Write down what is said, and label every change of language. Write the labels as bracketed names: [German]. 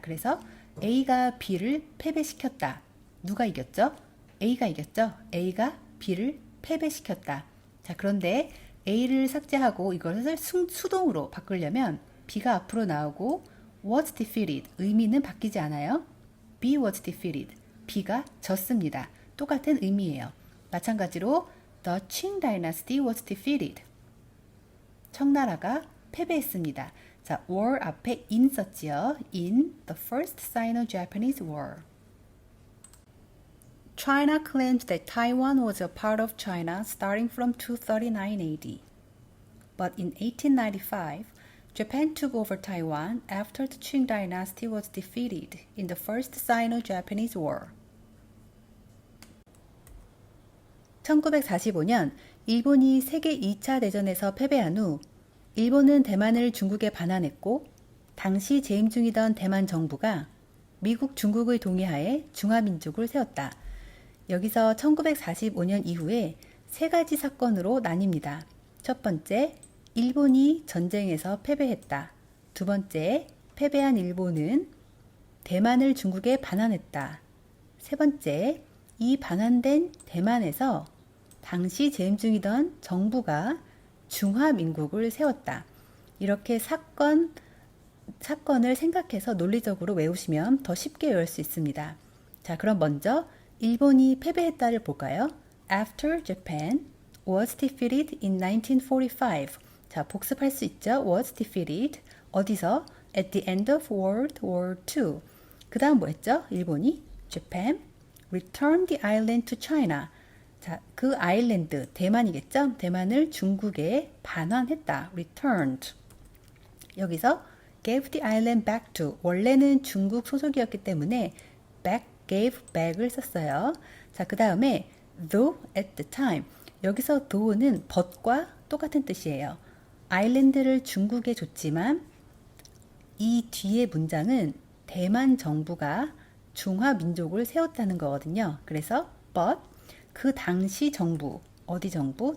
[Korean] 그래서 A가 B를 패배시켰다. 누가 이겼죠? A가 이겼죠? A가 B를 패배시켰다. 자, 그런데 A를 삭제하고 이것을 수동으로 바꾸려면 B가 앞으로 나오고 [English] was defeated [Korean] 의미는 바뀌지 않아요. [English] B was defeated. [Korean] B가 졌습니다. 똑같은 의미예요. 마찬가지로 [English] The Qing Dynasty was defeated. [Korean] 청나라가 패배했습니다. 자, war 앞에 in 썼지요. [English] In the First Sino-Japanese War. China claimed that Taiwan was a part of China starting from 239 AD. But in 1895, Japan took over Taiwan after the Qing Dynasty was defeated in the First Sino-Japanese War. [Korean] 1945년 일본이 세계 2차 대전에서 패배한 후 일본은 대만을 중국에 반환했고 당시 재임 중이던 대만 정부가 미국 중국의 동의하에 중화민족을 세웠다. 여기서 1945년 이후에 세 가지 사건으로 나뉩니다. 첫 번째, 일본이 전쟁에서 패배했다. 두 번째, 패배한 일본은 대만을 중국에 반환했다. 세 번째, 이 반환된 대만에서 당시 재임 중이던 정부가 중화민국을 세웠다. 이렇게 사건을 생각해서 논리적으로 외우시면 더 쉽게 외울 수 있습니다. 자, 그럼 먼저 일본이 패배했다를 볼까요? [English] After Japan was defeated in 1945. [Korean] 자, 복습할 수 있죠? [English] was defeated. [Korean] 어디서? [English] At the end of World War II. [Korean] 그 다음 뭐 했죠? 일본이 [English] Japan returned the island to China. [Korean] 자, 그 아일랜드, 대만이겠죠? 대만을 중국에 반환했다. [English] returned. [Korean] 여기서 [English] gave the island back to. [Korean] 원래는 중국 소속이었기 때문에 [English] gave back [Korean] 을 썼어요. 자, 그 다음에 [English] though at the time. [Korean] 여기서 though는 but과 똑같은 뜻이에요. 아일랜드를 중국에 줬지만 이 뒤에 문장은 대만 정부가 중화민족을 세웠다는 거거든요. 그래서 but 그 당시 정부, 어디 정부?